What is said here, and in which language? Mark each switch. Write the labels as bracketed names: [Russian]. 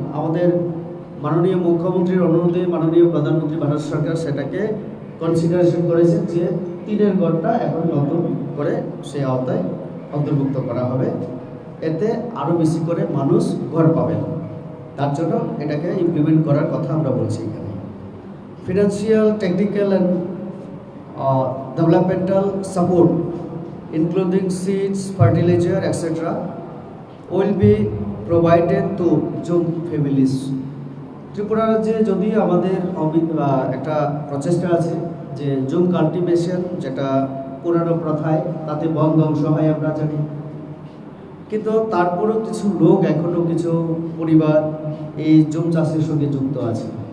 [Bangla] আমাদের মাননীয় মুখ্যমন্ত্রীর অনুরোধে মাননীয় প্রধানমন্ত্রী ভারত সরকার সেটাকে কনসিডারেশন করেছেন যে টিনের ঘরটা এখন নতুন করে সেই আওতায় অন্তর্ভুক্ত করা হবে, এতে আরও বেশি করে মানুষ ঘর পাবেন। তার জন্য এটাকে ইমপ্লিমেন্ট করার কথা আমরা বলছি এখানে। [English] Financial, technical and developmental support including seeds, fertilizer, etc. will be provided to young families. [Bangla] Tripura রাজ্যে যদি আমাদের একটা প্রচেষ্টা আছে যে জুম কাল্টিভেশন, যেটা পুরানো প্রথায়, তাতে বন ধ্বংস হয় আমরা জানি, কিন্তু তারপরেও কিছু লোক, এখনও কিছু পরিবার এই জুম চাষের সঙ্গে যুক্ত আছে।